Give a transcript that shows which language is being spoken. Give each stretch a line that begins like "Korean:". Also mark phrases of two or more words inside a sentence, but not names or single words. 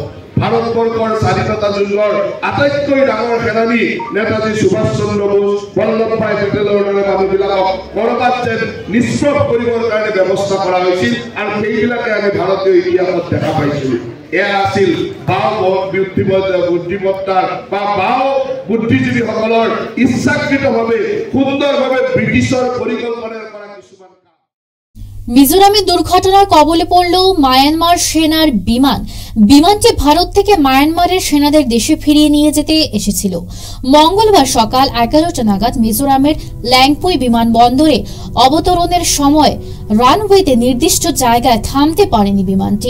Assamese: ভাৰতবৰ্ষৰ স্বাধীনতা যুঁজৰ আটাইতকৈ ডাঙৰ সেনানী নেতাজী সুভাষ চন্দ্ৰ বোস, বল্লভ ভাই পেটেলৰ দৰে মানুহবিলাকক কৰবাত যেন নিষ্প্ৰভ কৰিবৰ কাৰণে ব্যৱস্থা কৰা হৈছিল আৰু সেইবিলাকে আমি ভাৰতীয় ইতিহাসত দেখা পাইছিলোঁ। এয়া আছিল বাও বুদ্ধিমত্তাৰ বা বাও বুদ্ধিজীৱীসকলৰ ইচ্ছাকৃতভাৱে সুন্দৰভাৱে ব্ৰিটিছৰ পৰিকল্পনাৰ পৰা কিছুমান।
Bangla: মিজোরামে দুর্ঘটনার কবলে পড়ল মায়ানমার সেনার বিমান। বিমানটি ভারত থেকে মায়ানমারের সেনাদের দেশে ফিরিয়ে নিয়ে যেতে এসেছিল। মঙ্গলবার সকাল 11টা নাগাদ মিজোরামের ল্যাংপুই বিমানবন্দরে অবতরণের সময় রানওয়েতে নির্দিষ্ট জায়গায় থামতে পারেনি বিমানটি।